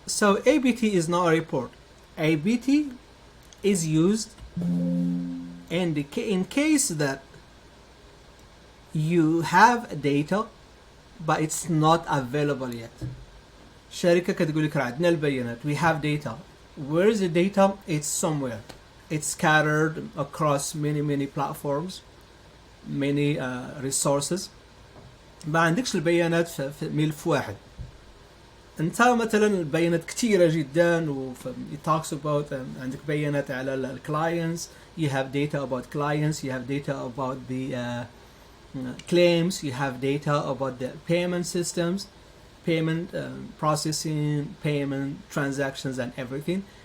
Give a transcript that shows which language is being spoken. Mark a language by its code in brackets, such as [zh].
[en] So ABT is not a report. ABT is used in case that you have data but it's not available yet. [ar] شركة كتقول لك عندنا البيانات, [en] we have data. Where is the data? It's somewhere. It's scattered across many platforms, many resources. [ar] ما عندكش البيانات في ملف واحد. انت مثلا البيانات كثيرة جدا و [en] it talks about [ar] عندك بيانات على ال [en] clients, you have data about clients, you have data about the claims, you have data about the payment systems, payment processing, payment transactions and everything.